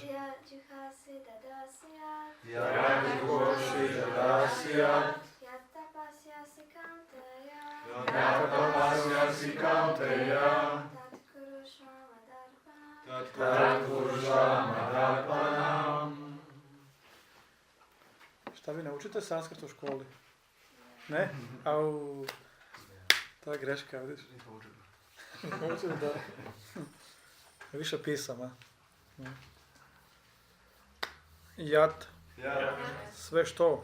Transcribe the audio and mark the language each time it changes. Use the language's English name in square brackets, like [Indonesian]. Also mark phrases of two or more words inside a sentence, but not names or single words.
[Sanskrit] यजुकोसि ददासियत्. यजुकोषि ददासियत्. यतपस्यसि कौन्तेय. यतपस्यसि कौन्तेय. तत् कुरुष्व मदर्पणम्. तत् कुरुष्व मदर्पणम्. [Croatian] Šta vi ne učite sanskrt u školi? Ne? Au. To je greška, vidiš? Učite da. Više pisama. Jat. Sve što.